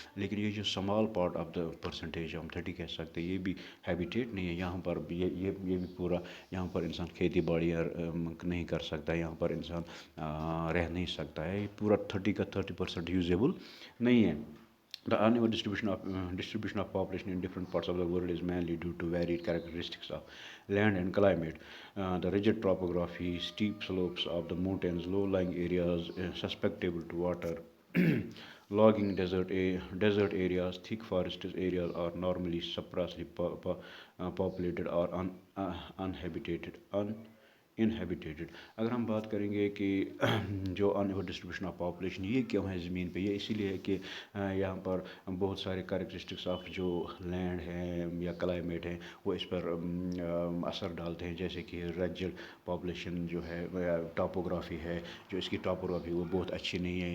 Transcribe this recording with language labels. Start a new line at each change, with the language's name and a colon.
Urdu: لیکن یہ جو small part of the percentage ہم 30 کہہ سکتے ہیں، یہ بھی ہیبیٹیٹ نہیں ہے یہاں پر. یہ بھی پورا یہاں پر انسان کھیتی باڑیاں نہیں کر سکتا ہے، یہاں پر انسان رہ نہیں سکتا ہے. یہ پورا 30% یوزیبل نہیں ہے.
English: The uneven distribution of population in different parts of the world is mainly due to varied characteristics of land and climate. The rigid topography, steep slopes of the mountains, low-lying areas susceptible to water, logging desert areas, thick forest areas are normally sparsely populated or uninhabited. Uninhabited.
Urdu: اگر ہم بات کریں گے کہ جو in even distribution of population یہ کیوں ہے زمین پہ، یہ اسی لیے ہے کہ یہاں پر بہت سارے کریکٹرسٹکس آف جو لینڈ ہیں یا کلائمیٹ ہیں وہ اس پر اثر ڈالتے ہیں. جیسے کہ ریجڈ پاپولیشن جو ہے، ٹاپوگرافی ہے جو اس کی ٹاپوگرافی وہ بہت اچھی نہیں ہے.